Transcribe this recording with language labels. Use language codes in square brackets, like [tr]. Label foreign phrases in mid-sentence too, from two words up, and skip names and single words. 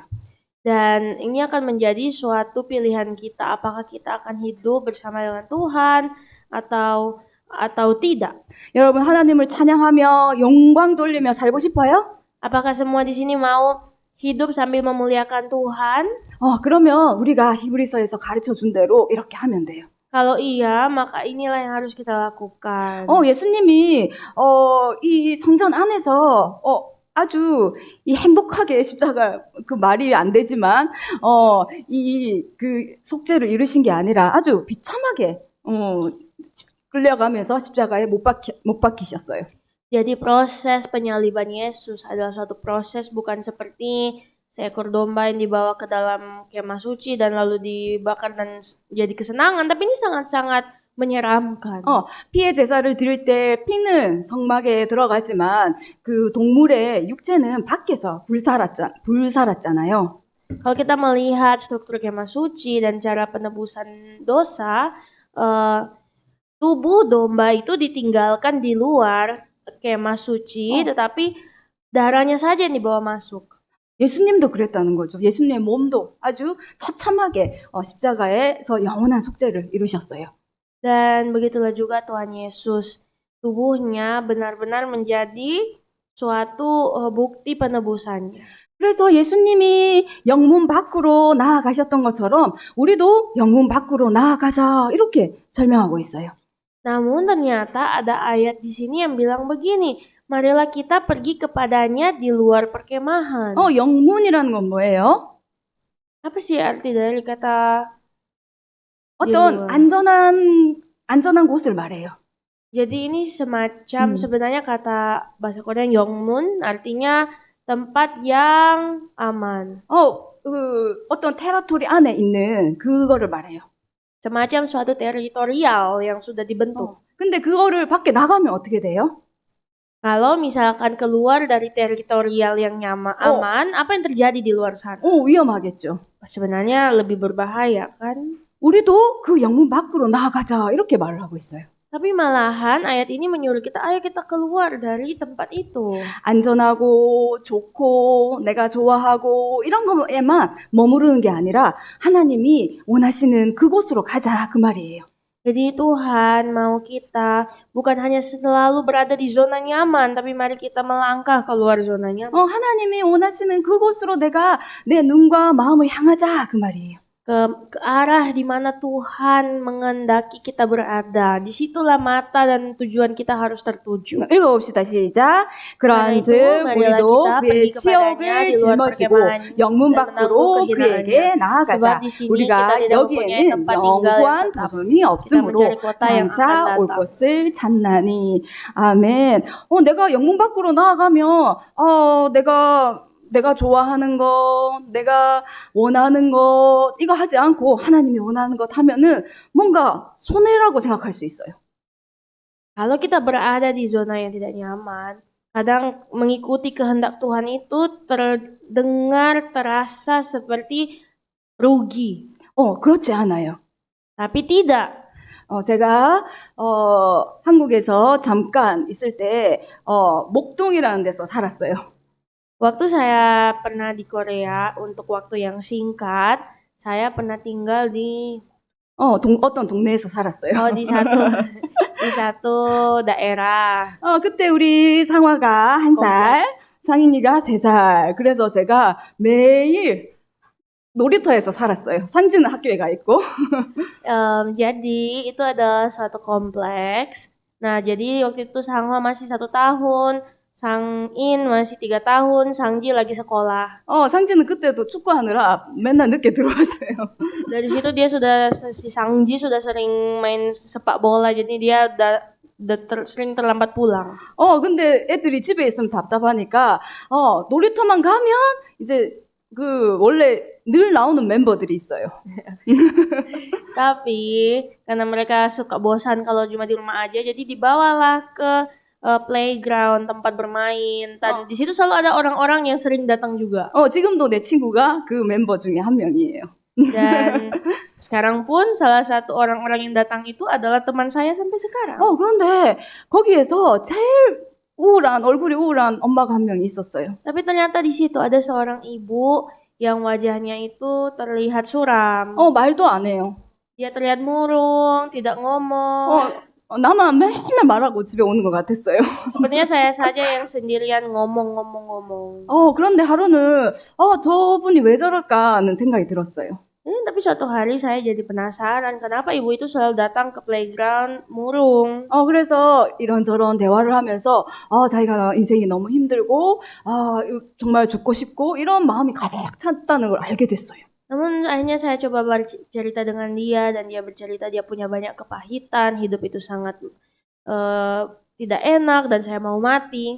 [id] Dan ini akan menjadi suatu pilihan kita, apakah kita akan hidup bersama dengan Tuhan atau tidak. [ko] 여러분, 하나님을 찬양하며 영광 돌리며 살고 싶어요? [id] Apakah semua di sini mau hidup sambil memuliakan Tuhan? [ko] 그러면 우리가 히브리서에서 가르쳐 준 대로 이렇게 하면 돼요. [id] Kalau iya, maka inilah yang harus kita lakukan. [ko] 예수님이 이 성전 안에서 아주 이 행복하게 십자가, 그 말이 안 되지만 이 그 속죄를 이루신 게 아니라 아주 비참하게 끌려가면서 십자가에 못 박히셨어요. [id] Jadi proses penyaliban Yesus adalah suatu proses bukan seperti seekor domba yang dibawa ke dalam kemah suci dan lalu dibakar dan jadi kesenangan, tapi ini sangat-sangat menyeramkan. [ko] 피의 제사를 드릴 때 피는 성막에 들어가지만 그 동물의 육체는 밖에서 불살았잖아요. [id] Kalau kita melihat struktur kemah suci dan cara penebusan dosa, tubuh domba itu ditinggalkan di luar kemah suci, tetapi darahnya saja yang dibawa masuk. [ko] 예수님도 그랬다는 거죠. 예수님의 몸도 아주 처참하게 십자가에서 영원한 속죄를 이루셨어요. [id] Dan begitulah juga Tuhan Yesus. Tubuhnya benar-benar menjadi suatu bukti penebusannya. [ko] 그래서 예수님이 영문 밖으로 나아가셨던 것처럼 우리도 영문 밖으로 나아가자, 이렇게 설명하고 있어요. [id] Namun ternyata ada ayat di sini yang bilang begini, marilah kita pergi kepadanya di luar perkemahan. [ko] 영문이라는 건 뭐예요? [id] Apa sih arti dari kata [ko] 어떤 안전한 곳을 말해요. [id] Jadi ini semacam sebenarnya kata bahasa Korea Yongmun artinya tempat yang aman. [ko] 어떤 테라토리 안에 있는 그거를 말해요. [id] Semacam suatu teritorial yang sudah dibentuk. [ko] 근데 그거를 밖에 나가면 어떻게 돼요? [id] Kalau misalkan keluar dari teritorial yang aman, apa yang terjadi di luar sana? [ko] 위험하겠죠. [id] Sebenarnya lebih berbahaya kan? [ko] 우리도 그 영문 밖으로 나아가자, 이렇게 말을 하고 있어요. [id] Tapi malahan ayat ini menyuruh kita, ayo kita keluar dari tempat itu. [ko] 안전하고 좋고 내가 좋아하고 이런 거에만 머무르는 게 아니라 하나님이 원하시는 그곳으로 가자, 그 말이에요. [id] Jadi Tuhan mau kita bukan hanya selalu berada di zona nyaman, tapi mari kita melangkah keluar zona nyaman. [ko] 하나님이 원하시는 그곳으로 내가 내 눈과 마음을 향하자, 그 말이에요. [id] Ke arah di mana Tuhan mengendaki kita berada. Disitulah mata dan tujuan kita harus tertuju. [ko] 읽어봅시다. 시작. 그러한즉 우리도 그의 치욕을 짊어지고 영문 밖으로 그에게 나아가자. 우리가 여기에는 영구한 도전이 없으므로 장차 올 것을 찾나니. 아멘. 내가 영문 밖으로 나아가면 내가 좋아하는 것, 내가 원하는 것, 이거 하지 않고 하나님이 원하는 것 하면은 뭔가 손해라고 생각할 수 있어요. [id] Kalau kita berada di zona yang tidak nyaman, kadang mengikuti kehendak Tuhan itu terasa seperti rugi. [ko] 그렇지 않아요. [id] Tapi tidak. [ko] 제가 한국에서 잠깐 있을 때 목동이라는 데서 살았어요. [id] Waktu saya pernah di Korea untuk waktu yang singkat, saya pernah tinggal di [ko] 어떤 동네에서 살았어요. [id] di satu daerah. [ko] 그때 우리 상화가 1살, 상인이가 3살. 그래서 제가 매일 놀이터에서 살았어요. 상지는 학교에 가 있고. [id] Jadi itu adalah suatu kompleks. Nah, jadi waktu itu Sanghwa masih 1 tahun. 상인 masih 3 tahun, 상지 lagi sekolah. [ko] 상지는 그때도 축구하느라 맨날 늦게 들어왔어요. [id] Dari situ dia si Sangji sudah sering main sepak bola, jadi dia sering terlambat pulang. [ko] 근데 애들이 집에 있으면 답답하니까 놀이터만 가면 이제 그 원래 늘 나오는 멤버들이 있어요. [id] Tapi karena mereka suka bosan kalau cuma di rumah aja, jadi dibawalah ke playground, tempat bermain. Dan di situ selalu ada orang-orang yang sering datang juga. [ko] 지금도 내 친구가 그 멤버 중에 한 명이에요. [id] Dan sekarang pun salah satu orang-orang yang datang itu adalah teman saya sampai sekarang. [ko] 그런데 거기에서 제일 얼굴이 우울한 엄마가 한 명이 있었어요. [id] Tapi ternyata di situ ada seorang ibu yang wajahnya itu terlihat suram. [ko] 말도 안 해요. [id] Dia terlihat murung, tidak ngomong. [ko] 나만 맨날 말하고 집에 오는 것 같았어요. [id] Sepertinya saya saja yang sendirian ngomong. [ko] 그런데 하루는 저분이 왜 저럴까 하는 생각이 들었어요. [id] Tapi suatu hari saya jadi penasaran kenapa ibu itu selalu datang ke playground murung. [ko] 그래서 이런저런 대화를 하면서 자기가 인생이 너무 힘들고 정말 죽고 싶고 이런 마음이 가득 찼다는 걸 알게 됐어요. [id] Namun akhirnya saya coba bercerita dengan dia dan dia bercerita dia punya banyak kepahitan, hidup itu sangat tidak enak dan saya mau mati.